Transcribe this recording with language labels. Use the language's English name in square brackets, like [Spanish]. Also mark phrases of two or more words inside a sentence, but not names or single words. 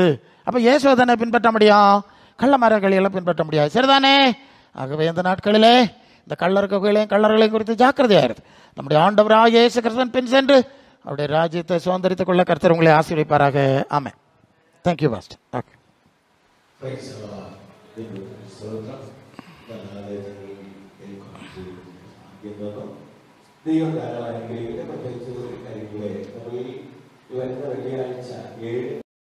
[Tamil] அப்போ இயேசுவை தானே பின்பற்ற முடியும், கள்ளமாரர்களையெல்லாம் பின்பற்ற முடியாது. சரிதானே? ஆகவே இந்த நாட்களிலே இந்த கள்ளர் குகைகளையும் கள்ளர்களையும் குறித்து ஜாக்கிரதையாயிருது. நம்முடைய ஆண்டவராக இயேசு கிறிஸ்துவின் பின் சென்று அவருடைய ராஜ்யத்தை சுதந்திரித்துக் கொள்ள கர்த்தர் உங்களை ஆசீர்வதிப்பாராக. ஆமென். [English] thank you pastor. [Tamil] ஓகே. [Malayalam] ദൈവം ധാരാളം അനുഗ്രഹിക്കട്ടെ. പ്രത്യേകിച്ച് കാര്യങ്ങളെ നമ്മൾ ഈ വരുന്ന വെള്ളിയാഴ്ച 7